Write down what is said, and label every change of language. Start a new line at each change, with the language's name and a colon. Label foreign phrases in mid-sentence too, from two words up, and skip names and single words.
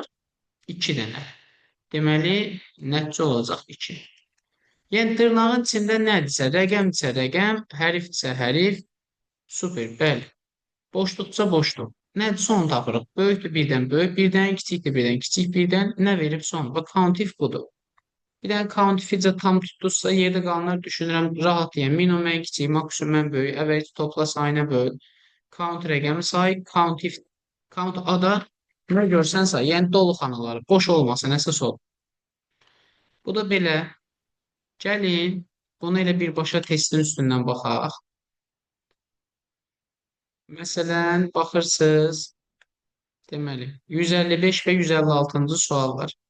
Azerbaijani: 2 dənə. Deməli, nəticə olacaq 2. Yəni dırnağın içində nədirsə, rəqəmdirsə rəqəm, hərfdirsə hərf, super, bəli. Boşluqsa boşluq. Nədirsə onu tapırıq. Böyükdür birdən böyük, birdən kiçikdir birdən kiçik, birdən nə verib son. Bax,
English: count if
Azerbaijani: budur. Bir dənə
English: count if-
Azerbaijani: cə tam tutduzsa, yerdə qalanlar düşünürəm, rahat deyəm. Minimum ən kiçik, maksimum ən böyük, əvvəlki topla sayına böl. Count rəqəmi say,
English: count if,
Azerbaijani: count A-da nə görsən say, yəni dolu xanaları, boş olmasın, əsas ol. Bu da belə. Gəlin, bunu elə birbaşa testin üstündən baxaq. Məsələn, baxırsınız, deməli, 155 və 156-cı suallar.